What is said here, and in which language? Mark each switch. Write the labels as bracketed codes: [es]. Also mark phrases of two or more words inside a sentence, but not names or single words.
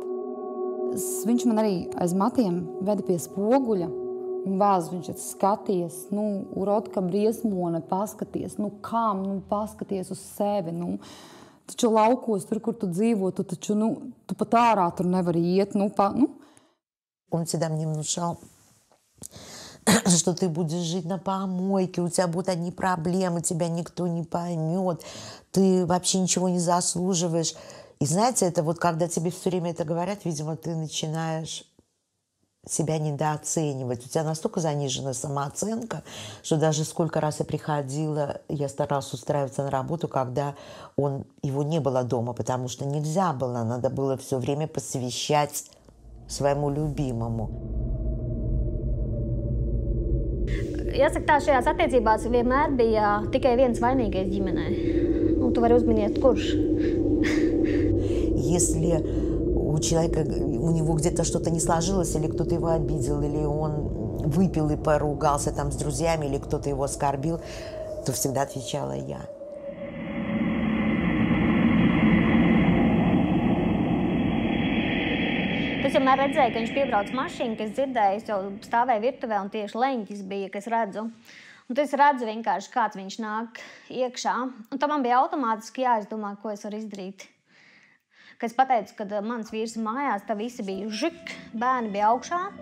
[lv] Viņš man arī aiz matiem veda pie spoguļa un vēz viņš skaties, Urotka briesmone, paskaties, paskaties uz sevi, Taču laukos, tur, kur tu dzīvo, tu pat ārā tur nevari iet. [ru] Он всегда мне внушал, что ты будешь жить на помойке, у тебя будут одни проблемы, тебя никто не поймет, ты вообще ничего не заслуживаешь. И знаете, это вот когда тебе все время это говорят, видимо, ты начинаешь себя недооценивать. У тебя настолько занижена самооценка, что даже сколько раз я приходила, я старалась устраиваться на работу, когда его не было дома, потому что нельзя было, надо было все время посвящать своему любимому. [lv] Jāsaka tā, šajās attiecībās vienmēr bija tikai viens vainīgais ģimenē. Tu vari uzminiet, kurš. [ru] Если у человека, у него где-то что-то не сложилось, или кто-то его обидел, или он выпил и поругался там с друзьями, или кто-то его оскорбил, то всегда отвечала я. [lv] Es vienmēr redzēju, ka viņš piebrauc mašīnu, ka es dzirdēju, es jau stāvēju virtuvē un tieši leņķis bija, ka es redzu. Un tad es redzu vienkārši, kāds viņš nāk iekšā. Un tam man bija automātiski jāizdomā, ko es varu izdarīt. Kad es pateicu, ka mans vīrs ir mājās, tad visi bija žik, bērni bija augšā.